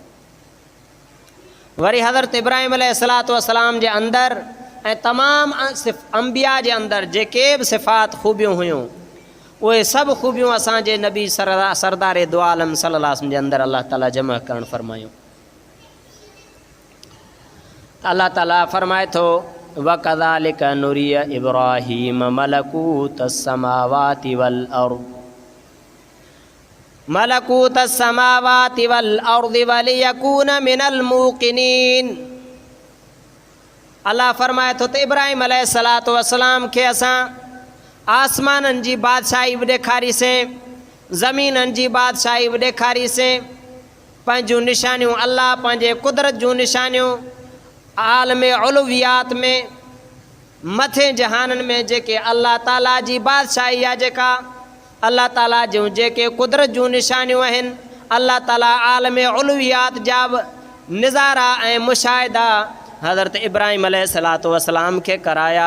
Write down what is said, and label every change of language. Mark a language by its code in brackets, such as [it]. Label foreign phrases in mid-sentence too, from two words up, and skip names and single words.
[sd] वरी हज़रत इब्राहिम [ar] عليه الصلاة والسلام [sd] जे अंदरि ऐं तमामु अंबिया जे अंदरि जेके बि सिफ़ात ख़ूबियूं हुयूं उहे सभु ख़ूबियूं असांजे नबी सरदार दो आलम [ar] صلى الله عليه وسلم [sd] जे अंदरि अल्लाह ताला जमा करणु फ़रमायूं। अल्लाह ताला फ़रमाए थो [ar] وكذلك نري إبراهيم ملكوت السماوات والأرض ملكوت السماوات والأرض وليكون من الموقنين. [sd] अल्लाह फरमाए थो त इब्राहिम [ar] عليه الصلاة والسلام [sd] खे असां आसमाननि जी बादशाही बि ॾेखारीसीं, ज़मीननि जी बादशाही बि ॾेखारीसीं, पंहिंजूं निशानियूं अल्लाह पंहिंजे कुदरत जूं निशानियूं [ar] عالم العلويات [sd] में मथे जहाननि में जेके अल्लाह ताला जी बादशाही आहे, जेका अल्लाह ताला जूं जेके कुदरत जूं निशानियूं आहिनि, अल्लाह ताला [ar] عالم العلويات [sd] जा बि नज़ारा ऐं मुशाहिदा हज़रत इब्राहिम [ar] عليه الصلاة والسلام [sd] खे कराया।